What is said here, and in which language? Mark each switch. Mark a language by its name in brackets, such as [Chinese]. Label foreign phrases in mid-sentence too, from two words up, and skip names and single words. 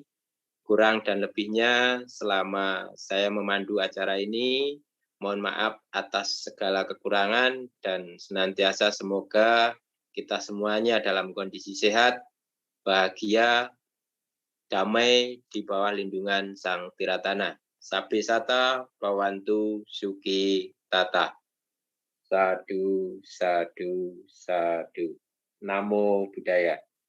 [Indonesian] Kurang dan lebihnya selama saya memandu acara ini, mohon maaf atas segala kekurangan dan senantiasa semoga kita semuanya dalam kondisi sehat, bahagia, damai di bawah lindungan Sang Tiratana. [Pali] Sabde Sata, Bawantu, Suki, Tata. Sadu, sadu, sadu. Namo Buddhaya.